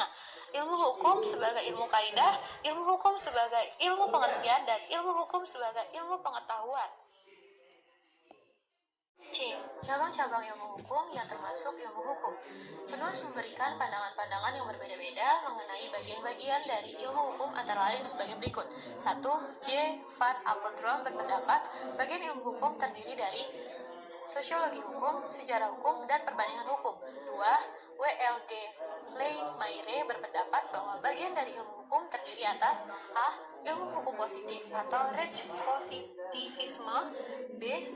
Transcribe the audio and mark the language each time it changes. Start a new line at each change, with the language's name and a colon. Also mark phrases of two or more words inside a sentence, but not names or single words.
Indonesian: Ilmu hukum sebagai ilmu kaidah, ilmu hukum sebagai ilmu pengertian, dan ilmu hukum sebagai ilmu pengetahuan. C. Cabang-cabang ilmu hukum yang termasuk ilmu hukum. Penulis memberikan pandangan-pandangan yang berbeda-beda mengenai bagian-bagian dari ilmu hukum antara lain sebagai berikut. 1. J. Van Apeldoorn berpendapat bagian ilmu hukum terdiri dari sosiologi hukum, sejarah hukum, dan perbandingan hukum. 2. W.L.D. Leigh-Mayre berpendapat bahwa bagian dari ilmu hukum terdiri atas A. Ilmu hukum positif atau Rechtspositivisme, B.